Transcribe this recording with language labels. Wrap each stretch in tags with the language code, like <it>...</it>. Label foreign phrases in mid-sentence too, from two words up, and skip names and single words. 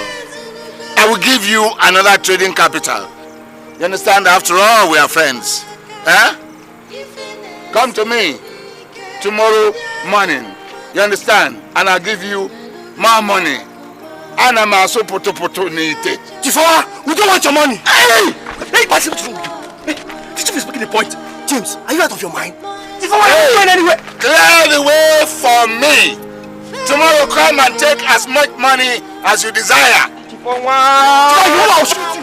<en>I will give you another trading capital. You understand? After all, we are friends. Eh? Come to me tomorrow morning. You understand? And I'll give you more money. And I'm also poto nite. Chifawa, we don't want your money. Hey! Hey, what's wrong with you? Hey, the chief is making a point. James, are you out of your mind? Chifawa, you're not going anywhere. Clear the way for me. Tomorrow come and take as much money as you desire. Chifawa, I'll shoot you.</en>